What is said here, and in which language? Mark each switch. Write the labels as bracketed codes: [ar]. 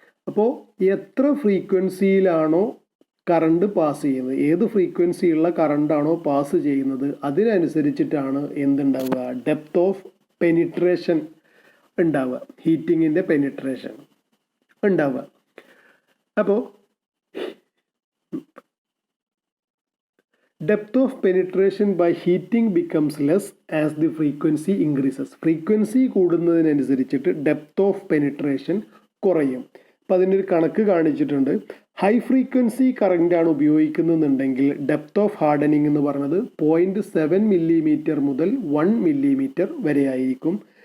[ml] അപ്പോൾ എത്ര ഫ്രീക്വൻസിയിലാണോ current pass ചെയ്യുന്നത്, ഏത് ഫ്രീക്വൻസിയുള്ള കറണ്ടാണോ പാസ് ചെയ്യുന്നത്, അതിനനുസരിച്ചിട്ടാണ് എന്തുണ്ടാവുക, ഡെപ്ത് ഓഫ് പെനിട്രേഷൻ ഉണ്ടാവുക, ഹീറ്റിങ്ങിൻ്റെ പെനിട്രേഷൻ ഉണ്ടാവുക. അപ്പോൾ [en] depth of penetration by heating becomes less as the frequency increases. [ml] Frequency കൂടുന്നതിനനുസരിച്ചിട്ട് depth of penetration കുറയും. അപ്പം അതിനൊരു കണക്ക് കാണിച്ചിട്ടുണ്ട്. High frequency കറണ്ടാണ് ഉപയോഗിക്കുന്നുണ്ടെങ്കിൽ depth of hardening എന്ന് പറയുന്നത് 0.7 മില്ലിമീറ്റർ മുതൽ 1 മില്ലിമീറ്റർ വരെ ആയിരിക്കും.